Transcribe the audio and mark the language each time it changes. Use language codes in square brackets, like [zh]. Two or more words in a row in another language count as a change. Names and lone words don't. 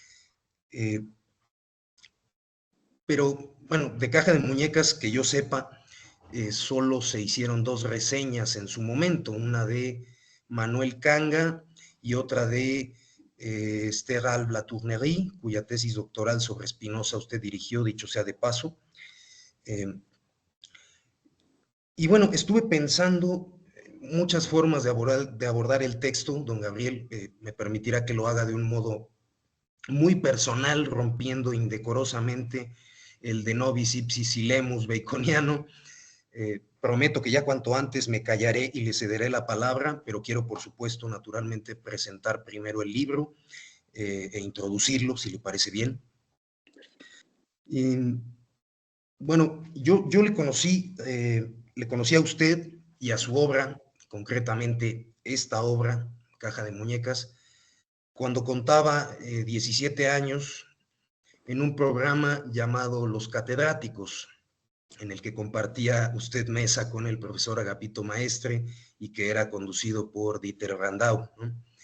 [es] Pero, bueno, de Caja de Muñecas, que yo sepa, solo se hicieron 2 reseñas en su momento, una de Manuel Kanga y otra de Esther Alba-Tournery, cuya tesis doctoral sobre Spinoza usted dirigió, dicho sea de paso. Y bueno, estuve pensando muchas formas de abordar el texto. Don Gabriel me permitirá que lo haga de un modo muy personal, rompiendo indecorosamente el [la] de nobis ipsis silemus [es] baconiano. Prometo que ya cuanto antes me callaré y le cederé la palabra, pero quiero, por supuesto, naturalmente, presentar primero el libro e introducirlo, si le parece bien. Y, bueno, yo le conocí a usted y a su obra, concretamente esta obra, Caja de Muñecas, cuando contaba 17 años en un programa llamado Los Catedráticos, en el que compartía usted mesa con el profesor Agapito Maestre y que era conducido por Dieter Brandau, ¿no?